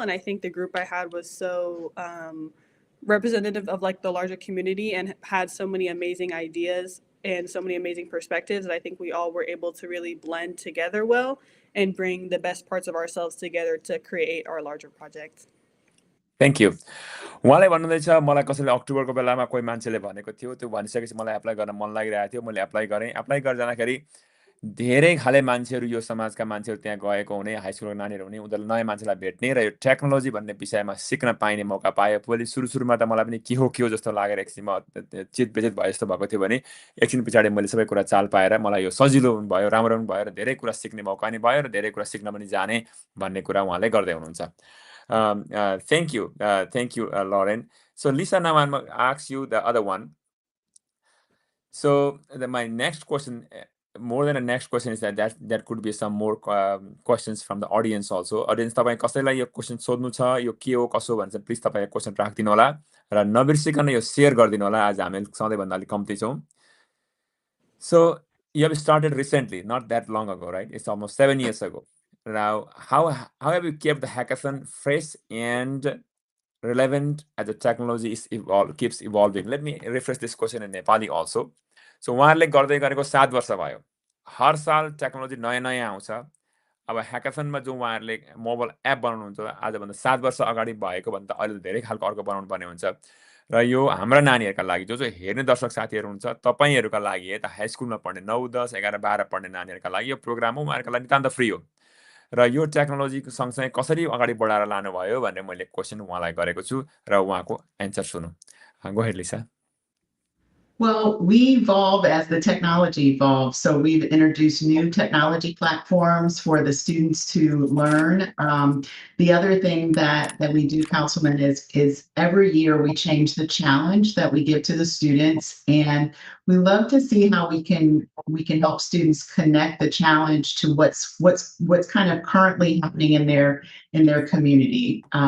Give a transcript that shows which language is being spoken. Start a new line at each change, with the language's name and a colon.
English: And I think the group I had was so representative of like the larger community and had so many amazing ideas and so many amazing perspectives that I think we all were able to really blend together well and bring the best parts of ourselves together to create our larger project. Thank you.
Nepali: उहाँले भन्नुहुँदैछ मलाई कसैले अक्टोबरको बेलामा कोही मान्छेले भनेको थियो, त्यो भनिसकेपछि मलाई एप्लाई गर्न मन लागिरहेको थियो, मैले एप्लाई गरेँ। एप्लाई गरेर जाँदाखेरि धेरै खाले मान्छेहरू, यो समाजका मान्छेहरू त्यहाँ गएको हुने, हाई स्कुलको नानीहरू हुने, उनीहरूले नयाँ मान्छेलाई भेट्ने र यो टेक्नोलोजी भन्ने विषयमा सिक्न पाइने मौका पाएँ। पहिले सुरुमा त मलाई पनि के हो जस्तो लागेर एकछिनमा चित विचित भए जस्तो भएको थियो भने एकछिन पछाडि मैले सबै कुरा चाल पाएर मलाई यो सजिलो भयो, राम्रो पनि भयो र धेरै कुरा सिक्ने मौका नि भयो र धेरै कुरा सिक्न पनि जाने भन्ने कुरा उहाँले गर्दै हुनुहुन्छ।
English: Thank you, Lauren. So Lisa, now I'm going to ask you the other one. So my next question, more than a next question, is that could be some more questions from the audience also.
Nepali: Audience, तपाईं कसैलाई यो question सोध्नु छ, यो के हो कसो भन्छ, प्लिज तपाईं क्वेशन राख्दिनु होला र नबिर्सिकन यो शेयर गरिदिनु होला। आज हामी सधैँभन्दा अलिक कम्ती छौँ।
English: So you have started recently, not that long ago, right? It's almost 7 years ago. Now, how have you kept the hackathon fresh and relevant as the technology keeps evolving? Let me rephrase this question in Nepali also.
Nepali: So उहाँहरूले गर्दै गरेको 7 वर्ष भयो। हर साल technology नयाँ नयाँ आउँछ। अब ह्याकाथनमा जो उहाँहरूले मोबाइल एप बनाउनुहुन्छ आजभन्दा 7 वर्ष अगाडि भएको भन्दा अहिले धेरै खालको अर्को बनाउनु पर्ने हुन्छ। र यो हाम्रा नानीहरूका लागि जो हेर्ने दर्शक साथीहरू हुन्छ तपाईँहरूका लागि यता हाई स्कुलमा पढ्ने 9, 10, 11, 12 पढ्ने नानीहरूका लागि यो प्रोग्राम हो, उहाँहरूका लागि नितान्त फ्री हो। र यो टेक्नोलोजीको सँगसँगै कसरी अगाडि बढाएर लानुभयो भनेर मैले क्वेसन उहाँलाई गरेको छु र उहाँको answer सुनौँ।
English: Go ahead Lisa. Well, we evolve as the technology evolves. So we've introduced new technology platforms for the students to learn. The other thing that we do, Councilman, is every year we change the challenge that we give to the students, and we love to see how we can help students connect the challenge to what's kind of currently happening in their community.